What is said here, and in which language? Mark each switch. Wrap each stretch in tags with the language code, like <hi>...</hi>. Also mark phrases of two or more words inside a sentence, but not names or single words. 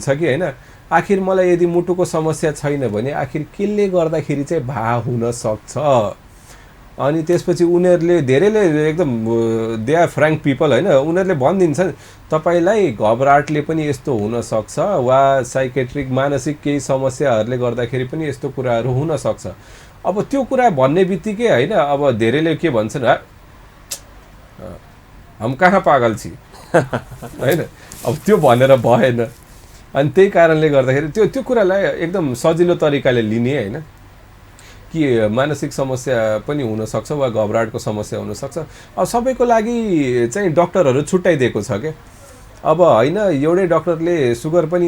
<ne>कि होइन आखिर मलाई यदि मुटुको समस्या छैन भने आखिर केले गर्दाखेरि चाहिँ भा हुन सक्छ अनि त्यसपछि उनीहरूले धेरैले एकदम</ne> <en>they are frank people</en> <ne>होइन उनीहरूले भनिदिन्छन् तपाईँलाई घबराहटले पनि यस्तो हुनसक्छ वा साइकेट्रिक मानसिक केही समस्याहरूले गर्दाखेरि पनि यस्तो कुराहरू हुनसक्छ अब त्यो कुरा भन्ने बित्तिकै होइन अब धेरैले के भन्छन्</ne> <mai>हम कहाँ पागल छि</mai> <ne>होइन अब त्यो भनेर भएन अनि त्यही कारणले गर्दाखेरि त्यो कुरालाई एकदम सजिलो तरिकाले लिने होइन कि मानसिक समस्या पनि हुनसक्छ वा घबराहटको समस्या हुनसक्छ अब सबैको लागि चाहिँ डक्टरहरू छुट्याइदिएको छ क्या अब होइन एउटै डक्टरले सुगर पनि</ne>